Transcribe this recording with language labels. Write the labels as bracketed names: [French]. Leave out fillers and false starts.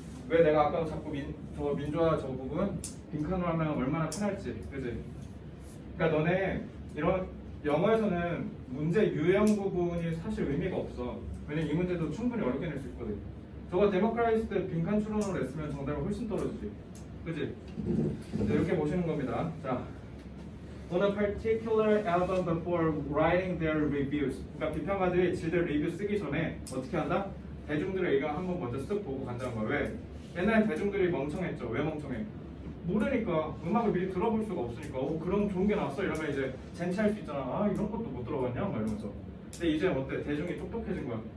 [Korean] 왜 내가 아까 자꾸 저 민주화 저 부분 빈칸으로 하면 얼마나 편할지. 그지? 그러니까 너네 이런 영어에서는 문제 유형 부분이 사실 의미가 없어. 왜냐면 이 문제도 충분히 어렵게 낼 수 있거든. 저거 데모크라이스 때 빈칸 추론으로 냈으면 정답이 훨씬 떨어지지. 그지? 이렇게 보시는 겁니다. [English] 자, on a particular album before writing their reviews. [Korean] 그러니까 비평가들이 지들 리뷰 쓰기 전에 어떻게 한다? 대중들의 의견 한번 먼저 쓱 보고 간다는 거야. 왜? 옛날에 대중들이 멍청했죠. 왜 멍청해? 모르니까 음악을 미리 들어볼 수가 없으니까 그럼 좋은 게 나왔어 이러면 이제 젠치할 수 있잖아. 아 이런 것도 못 들어봤냐? 막 이러면서. 근데 이제 어때? 대중이 똑똑해진 거야.